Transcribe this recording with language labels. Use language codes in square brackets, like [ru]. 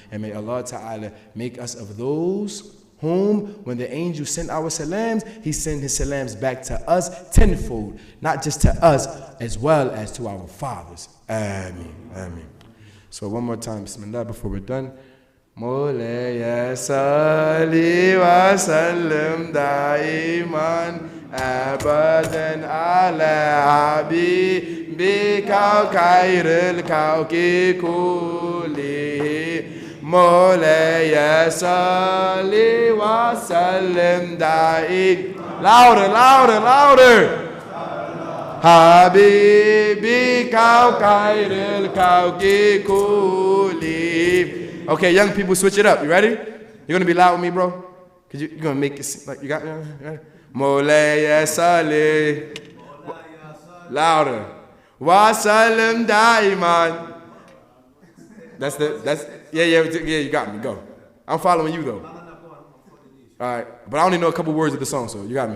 [en] And may Allah Ta'ala make us of those whom, when the angel sent our salams, he sent his salams back to us tenfold, not just to us, as well as to our fathers. Ameen. Ameen. So one more time, bismillah, before we're done. [ar] مولاي صل وسلم دائما أبدا على حبيبك خير الكون كله مولاي صل وسلم دائما [en] louder [ar] حبيبك خير الكون كله. [en] Okay, young people, switch it up. You ready? You're going to be loud with me, bro? Because you're going to make it like you got it. Ready? [ar] Moulaya Salih. [en] Louder. [ar] Wa Salim Daiman. [en] Yeah, you got me. Go. I'm following you, though. All right, but I only know a couple words of the song, so you got me.